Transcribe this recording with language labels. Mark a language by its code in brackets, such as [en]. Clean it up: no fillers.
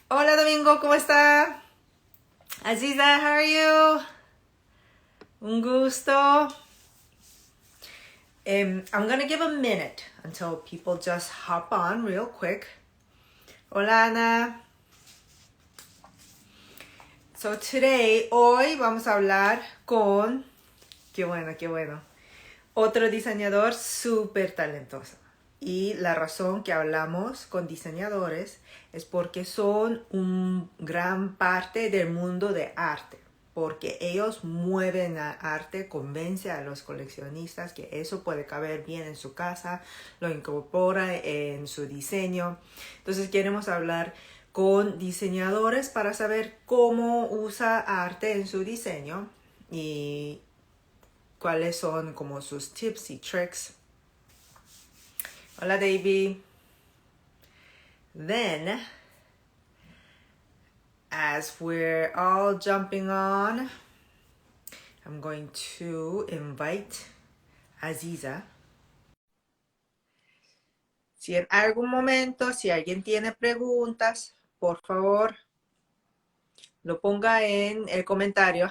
[es] Hola, Domingo, ¿cómo está? Aziza, [en] how are you? [es] Un gusto. [en] I'm gonna give a minute until people just hop on real quick. [es] Hola, Ana. So hoy vamos a hablar con, qué bueno, otro diseñador súper talentoso. Y la razón que hablamos con diseñadores es porque son un gran parte del mundo de arte. Porque ellos mueven a arte, convence a los coleccionistas que eso puede caber bien en su casa, lo incorpora en su diseño. Entonces queremos hablar con diseñadores para saber cómo usa arte en su diseño y cuáles son como sus tips y tricks. Hola, Davey. [en] Then, as we're all jumping on, I'm going to invite Aziza. [es] Si en algún momento, si alguien tiene preguntas, por favor, lo ponga en el comentario.